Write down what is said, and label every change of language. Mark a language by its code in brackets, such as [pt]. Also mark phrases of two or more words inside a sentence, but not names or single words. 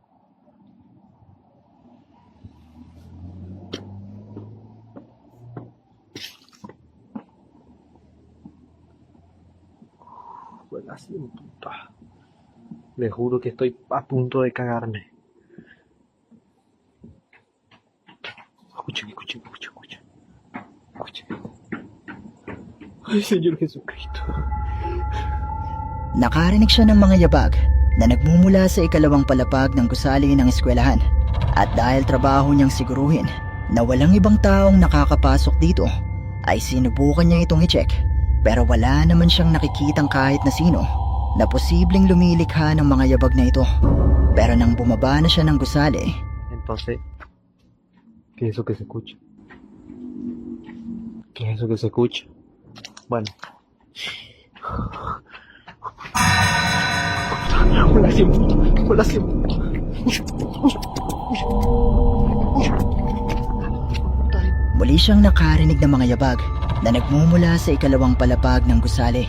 [es] Así, puta. Le juro que estoy a punto de cagarme. Escuchen. Ay, Señor Jesucristo. [tl] Nakarinig siya ng mga yabag na nagmumula sa ikalawang palapag ng gusali ng eskwelahan. At dahil trabaho niyang siguruhin na walang ibang taong nakakapasok dito, ay sinubukan niya itong i-check. Pero wala naman siyang nakikitang kahit na sino na posibleng lumilikha ng mga yabag na ito. Pero nang bumaba na siya ng gusali, [es] Entonces, ¿qué es eso que se escucha? ¿Qué es eso que se escucha? Bueno. [tl] Wala si muli siyang nakarinig ng mga yabag na nagmumula sa ikalawang palapag ng gusali.